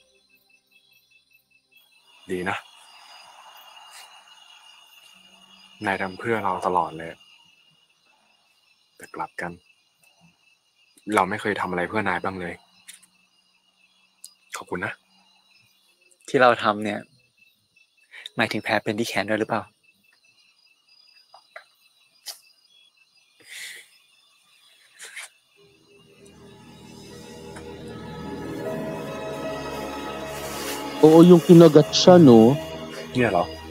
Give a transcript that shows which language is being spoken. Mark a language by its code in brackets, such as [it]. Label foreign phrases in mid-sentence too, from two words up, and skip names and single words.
[th] ดีนะ นายทำเพื่อเราตลอดเลย แต่กลับกัน เราไม่เคยทำอะไรเพื่อนายบ้างเลย ขอบคุณนะ ที่เราทำเนี่ยหมายถึงแผลเป็นที่แขนด้วยหรือเปล่า [tl] Oo, yung kinagat siya, no? [th] เนี่ยเหรอ